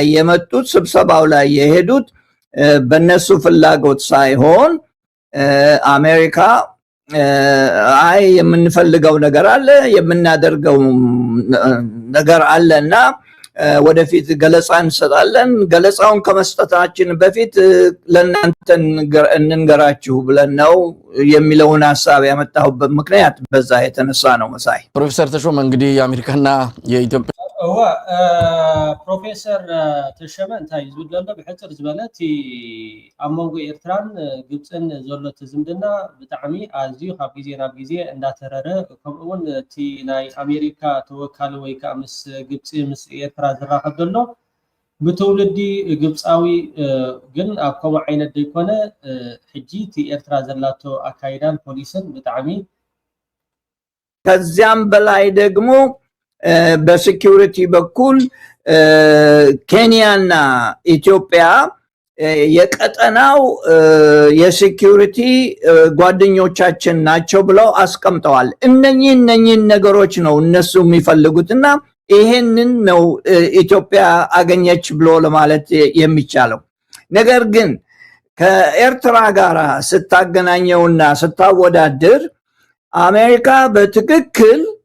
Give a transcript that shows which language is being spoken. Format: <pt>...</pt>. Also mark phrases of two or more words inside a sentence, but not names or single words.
<am>የመጡት ስብሰባው ላይ የሄዱት በእነሱ ፍላጎት ሳይሆን አሜሪካ አይ የምንፈልገው ነገር አለ የምናደርገው ነገር አለና ወደፊት ገለጻ እንሰጣለን ገለጻውን ከመስጠታችን በፊት ለእናንተ እንንገራችሁ ብለን ነው የሚለውን ሐሳብ ያመጣሁበት ምክንያት በዛ የተነሳ ነው መሳይ ፕሮፌሰር ተሾመ እንግዲህ የአሜሪካና የኢትዮጵያ</am> <ti>ፕሮፌሰር ተሾመ እንታይ ዝብል ዘሎ ብሕፅር ዝበለት ኣብ መንጎ ኤርትራን ግብፅን ዘሎ ዝምድና ብጣዕሚ ኣዝዩ ካብ ግዜ ናብ ግዜ እንዳተረረ ከምኡውን እቲ ናይ ኣሜሪካ ተወካሊ ወይ ከዓ ምስ ግብፂ ምስ ኤርትራ ዝራኸብ ዘሎ ብትውልዲ ግብፃዊ ግን ኣብ ከምኡ ዓይነት ዘይኮነ ሕጂ እቲ ኤርትራ ዘላቶ ኣካይዳን ፖሊስን ብጣዕሚ</ti> <am>ከዚያም በላይ ደግሞ በሴኩሪቲ በኩል ኬንያና ኢትዮጵያ የቀጠናው የሴኩሪቲ ጓደኞቻችን ናቸው ብለው አስቀምጠዋል እነኚህ ነገሮች ነው እነሱ የሚፈልጉትና ይሄንን ነው ኢትዮጵያ አገኘች ብሎ ለማለት የሚቻለው ነገር ግን ከኤርትራ ጋር ስታገናኘውና ስታወዳድር አሜሪካ በትክክል</am>